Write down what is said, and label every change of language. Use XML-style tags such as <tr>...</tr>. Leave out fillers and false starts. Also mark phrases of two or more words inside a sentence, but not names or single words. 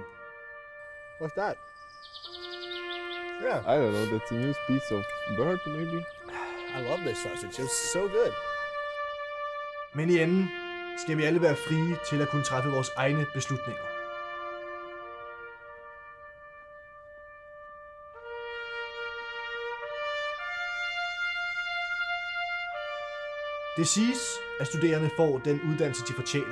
<en>What's that? Yeah, I don't know, that's a new piece of bird maybe? I love this sausage. It's so good.</en> <da>Men i enden skal vi alle være frie til at kunne træffe vores egne beslutninger. Det siges, at studerende får den uddannelse, de fortjener.</da>